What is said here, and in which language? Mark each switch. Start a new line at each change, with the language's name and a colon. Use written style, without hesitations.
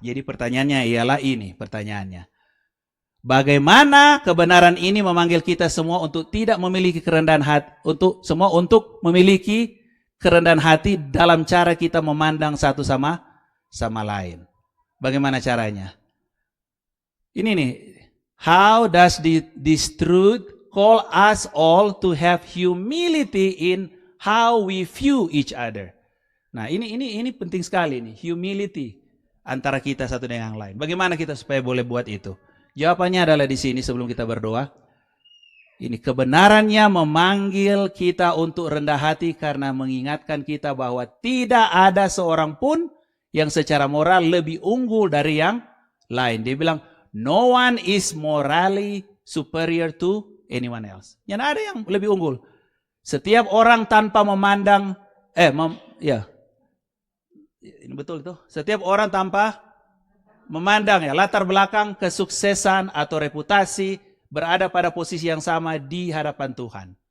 Indonesian: Jadi pertanyaannya ialah ini, pertanyaannya. Bagaimana kebenaran ini memanggil kita semua untuk tidak memiliki kerendahan hati, untuk memiliki kerendahan hati dalam cara kita memandang satu sama lain. Bagaimana caranya? Ini nih,
English: how does this truth call us all to have humility in how we view each other?
Indonesian: Nah, ini penting sekali nih, humility antara kita satu dengan yang lain. Bagaimana kita supaya boleh buat itu? Jawabannya adalah di sini sebelum kita berdoa. Ini kebenarannya memanggil kita untuk rendah hati karena mengingatkan kita bahwa tidak ada seorang pun yang secara moral lebih unggul dari yang lain. Dia bilang,
English: no one is morally superior to anyone else.
Indonesian: Yang ada yang lebih unggul. Setiap orang tanpa memandang, ini betul itu. Setiap orang tanpa memandang latar belakang, kesuksesan atau reputasi, berada pada posisi yang sama di hadapan Tuhan.